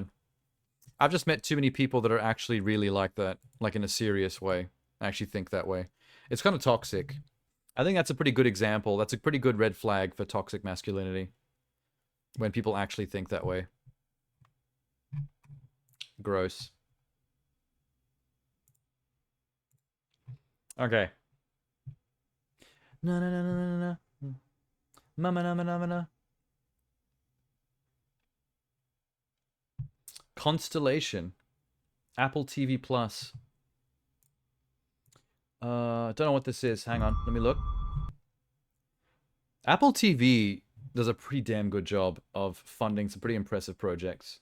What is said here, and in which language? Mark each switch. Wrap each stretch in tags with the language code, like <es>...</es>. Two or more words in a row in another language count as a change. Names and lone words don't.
<en>I've just met too many people that are actually really like that. Like, in a serious way. I actually think that way. It's kind of toxic. I think that's a pretty good example. That's a pretty good red flag for toxic masculinity. When people actually think that way. Gross. Okay. Na na na na na na. Mama na na na na. Constellation. Apple TV Plus. Don't know what this is. Hang on, let me look. Apple TV does a pretty damn good job of funding some pretty impressive projects.</en>